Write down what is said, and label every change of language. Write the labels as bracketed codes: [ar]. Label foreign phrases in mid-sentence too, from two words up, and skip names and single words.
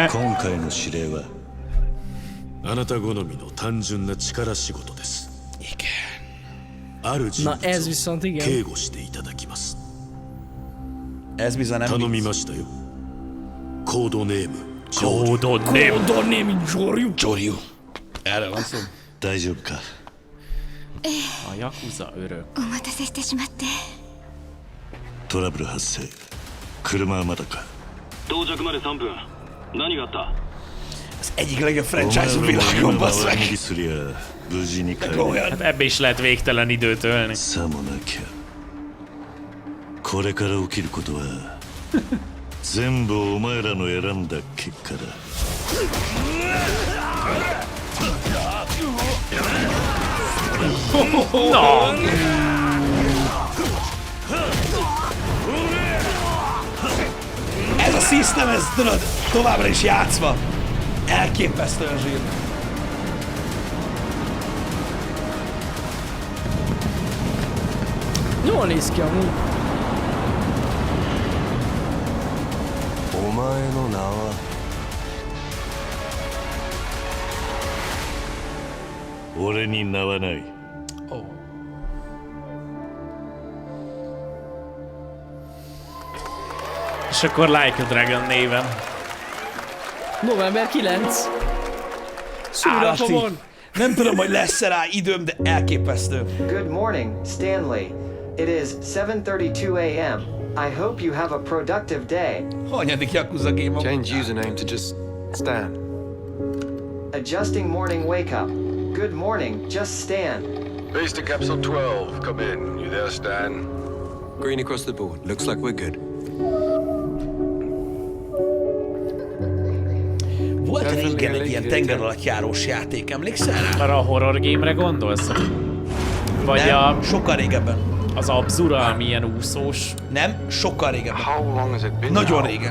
[ja] 今回の指令はあなた好みの単純な力仕事です。ある人物を警護していただきます。 [hu] Ez bizony nem [ja] 頼みましたよ。コードネーム。コードネーム。 [hu] Joryu. Erről van szó. [ja] 大丈夫か。 [hu] A Yakuza örök. [ja] お待たせしてしまって。トラブル発生。車はまだか。到着まで3分。何があった？ [hu] Az egyik legjobb franchise a világon, bassz meg. Hát ebbe is lehet végtelen időt ölni. [ja] これから起きることは全部お前らの選んだ結果だ。 [hu] Ez a system, ez tudod, továbbra is játszva. Elképesztően zsír. Jól néz ki amúgy. [ja] お前の名は俺に名はない。 [hu] És akkor Like a Dragon néven. November 9. Szúrapomon. Nem tudom, hogy lesz rá időm, de elképesztő. [en] Good morning, Stanley. It is 7:32 a.m. I hope you have a productive day. [hu] Hanyadik Yakuza game? [en] Change username to just Stan. Adjusting morning wake up. Good morning, just Stan. Base to capsule 12. Come in. You there, Stan? Green across the board. Looks like we're good. [hu] Volt régen egy ilyen tengeralattjárós játék, emlékszel rá? Arra a [en] horror game-re [hu] gondolsz? Vagy nem, sokkal régebben. Az Abzura, ami ilyen úszós? Nem, sokkal régebben. Nagyon régen.